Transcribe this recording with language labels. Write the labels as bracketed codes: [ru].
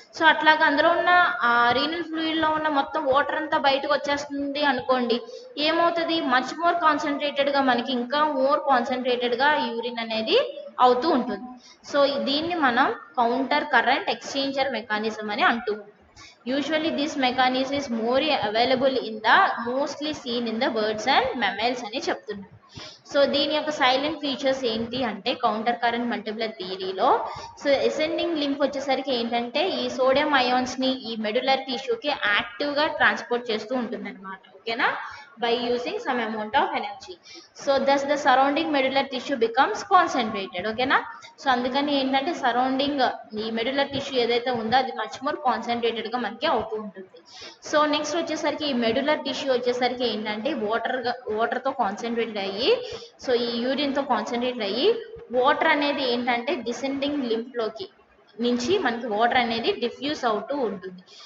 [te] So అట్లాగా అందులో ఉన్న ఆ రీనల్ ఫ్లూయిడ్ లో ఉన్న మొత్తం వాటర్ అంతా బయటకు వచ్చేస్తుంది అనుకోండి, ఏమవుతుంది, మచ్ మోర్ కాన్సన్ట్రేటెడ్ గా మనకి ఇంకా మోర్ కాన్సన్ట్రేటెడ్ గా యూరిన్ అనేది అవుతూ ఉంటుంది. సో దీన్ని మనం కౌంటర్ కరెంట్ ఎక్స్చేంజర్ మెకానిజం అని అంటూ ఉంటాం. [en] Usually this mechanism is more available in the mostly seen in the birds and mammals [te] అని చెప్తున్నారు. సో దీని యొక్క సైలెంట్ ఫీచర్స్ ఏంటి అంటే counter current మల్టిప్లర్ థియరీలో, so ascending lymph వచ్చేసరికి ఏంటంటే ఈ సోడియం అయాన్స్ ని ఈ మెడులర్ టిష్యూకి యాక్టివ్ గా ట్రాన్స్పోర్ట్ చేస్తూ ఉంటుంది అనమాట. ఓకేనా, [en] by using some amount of energy. So thus the surrounding medullary tissue becomes concentrated. [te] ఓకేనా, సో అందుకని ఏంటంటే సరౌండింగ్ ఈ మెడులర్ టిష్యూ ఏదైతే ఉందో అది మచ్ మోర్ కాన్సన్ట్రేటెడ్ గా మనకి అవుతూ ఉంటుంది. సో నెక్స్ట్ వచ్చేసరికి ఈ మెడులర్ టిష్యూ వచ్చేసరికి ఏంటంటే వాటర్ తో కాన్సన్ట్రేటెడ్ అయ్యి, సో ఈ యూరిన్ తో కాన్సన్ట్రేట్ అయ్యి వాటర్ అనేది ఏంటంటే డిసెండింగ్ లింఫ్ లోకి నుంచి మనకి వాటర్ అనేది డిఫ్యూజ్ అవుతూ ఉంటుంది.